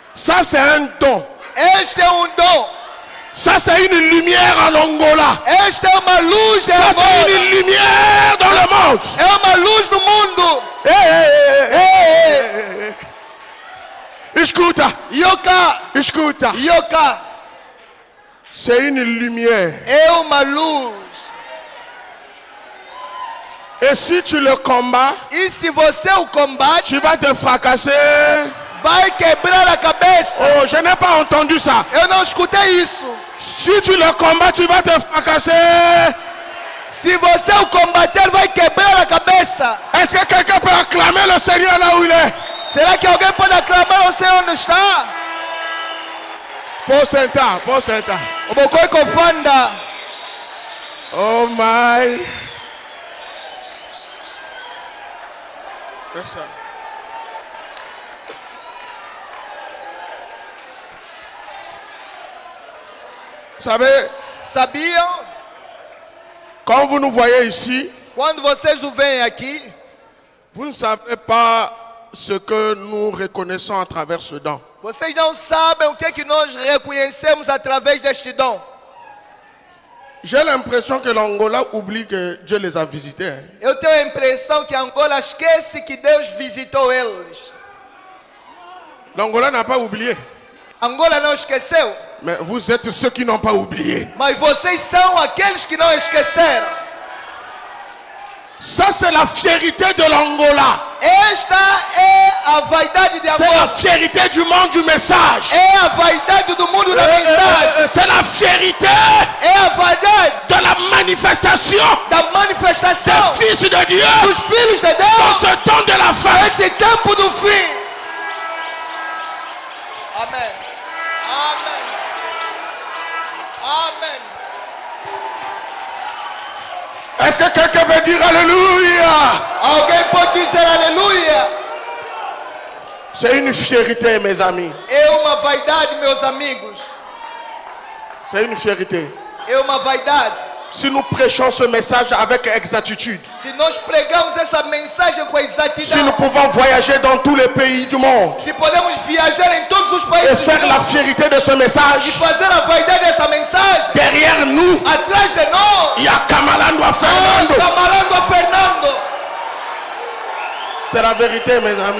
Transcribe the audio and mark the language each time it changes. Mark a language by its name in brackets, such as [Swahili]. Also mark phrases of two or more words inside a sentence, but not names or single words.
[French] Ça, c'est un don. [Portuguese] Este é dom. [French] Ça, c'est une lumière en Angola. [Portuguese] Esta é uma luz de [French] Ça, [Portuguese] Angola. [French] c'est une lumière dans le monde. [Portuguese] É uma luz no mundo. Escuta. [Lingala] Yoka. [Portuguese] Escuta. [Lingala] Yoka. [French] C'est une lumière. [Portuguese] É uma luz. [French] Et si tu le combats, [Portuguese] E se você o combate, [French] tu vas te fracasser. [Portuguese] vai quebrar a cabeça. [French] Oh, je n'ai pas entendu ça. [Portuguese] Eu não escutei isso. [French] Si tu le combats, tu vas te fracasser. [Portuguese] Se você o combater, vai quebrar a cabeça. [French] Est-ce que quelqu'un peut acclamer le Seigneur là où il est? [Portuguese] Será que alguém pode aclamar o Senhor onde está? [French] Pour Saint-An, pour Saint-An. O bocoi confanda. [English] Oh my. Yes, sir. [French] Vous savez, [Portuguese] Sabiam? [French] quand vous nous voyez ici, [Portuguese] Quando vocês o veem aqui, [French] vous ne savez pas ce que nous reconnaissons à travers ce don. [Portuguese] vocês não sabem o que é que nós reconhecemos através deste dom. [French] J'ai l'impression que l'Angola oublie que Dieu les a visités. Hein. [Portuguese] Eu tenho a impressão que Angola esquece que Deus visitou eles. [French] L'Angola n'a pas oublié. [Portuguese] Angola não esqueceu, [French] Mais vous êtes ceux qui n'ont pas oublié. [Portuguese] mas vocês são aqueles que não esqueceram. [French] Ça, c'est la fierté de l'Angola. [Portuguese] Esta é a vaidade de [French] C'est la [Portuguese] Angola. [French] fierté du monde du message. [Portuguese] É a vaidade do mundo da mensagem. [French] C'est la fierté [Portuguese] É a vaidade [French] de la manifestation [Portuguese] da manifestação [French] des fils de Dieu [Portuguese] dos filhos de [French] dans [Portuguese] Deus [French] ce temps de la fin. [Portuguese] nesse tempo do fim. Amém. Amém. Amém. [French] Est-ce que quelqu'un peut dire Alléluia? [Portuguese] Alguém pode dizer aleluia? [French] C'est une fierté, mes amis. [Portuguese] É uma vaidade, meus amigos. [French] C'est une fierté. [Portuguese] É uma vaidade. [French] Si nous prêchons ce message avec exactitude, [Portuguese] Se nós pregamos essa mensagem com [French] si nous [Portuguese] exatidão, [French] pouvons voyager dans tous les pays du monde [Portuguese] se podemos viajar em todos os [French] et [Portuguese] países do [French] faire la [Portuguese] mundo [French] fierté de ce message, [Portuguese] e fazer a vaidade dessa mensagem, [French] derrière nous, [Portuguese] atrás de nós, [French] il y a Kamalando Fernando. [Portuguese] Camalando a Fernando. [French] C'est la vérité, mes amis.